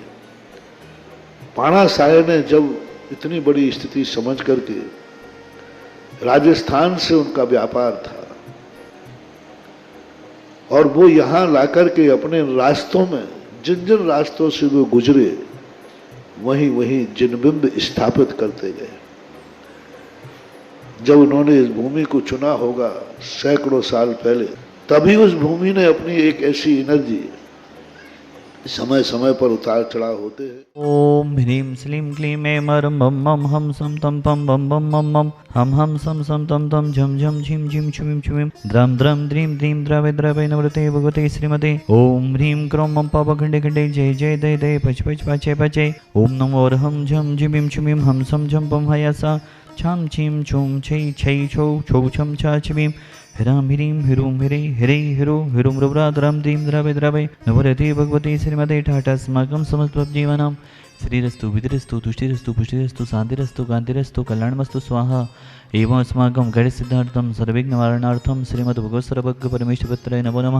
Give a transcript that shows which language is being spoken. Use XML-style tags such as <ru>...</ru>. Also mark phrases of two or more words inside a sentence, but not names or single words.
<hi>पाणा साहे ने जब इतनी बड़ी स्थिति समझ करके, राजस्थान से उनका व्यापार था और वो यहाँ लाकर के अपने रास्तों में जिन जिन रास्तों से वो गुजरे वहीं वहीं जिनबिंब स्थापित करते गए। जब उन्होंने इस भूमि को चुना होगा सैकड़ों साल पहले, तभी उस भूमि ने अपनी एक ऐसी एनर्जी, समय समय पर उतार चढ़ाव होते हैं।</hi> <sa>ओम ह्रीं श्लीं क्लीं ऐं मरं मम मम हम सम तम पम बम बम मम मम हम सम सम तम तम झम झम झिम झिम छुमिम छुमिम द्रम द्रम द्रीं द्रीं द्रवे द्रवे नवरते भगवते श्रीमते। ओम ह्रीं क्रों मम पाप खंडे खंडे जय जय दय दय पच पच पाचे पचे। ओम नमो हम झम झिमिम छुमिम हम सम झम पम हयासा छम छिम छुम छै छै छौ छौ छम छा छिमिम हिराम हिरीम हिरूम हिरे हिरे हिरो हिरुम रुब्राद्रम दीम द्रवे द्रवे नवरते भगवते श्रीमते ठाटा स्माकं समस्त जीवनम श्रीरस्तु विधिरस्तु तुष्टिरस्तु पुष्टिरस्तु शांतिरस्तु कांतिरस्तु कल्याणमस्तु स्वाहा। एवं अस्माकं गण सिद्धार्थम सर्वविघ्न निवारणार्थम श्रीमद् भगवत सर्वज्ञ परमेश्वरत्राय नमो नमः।</sa>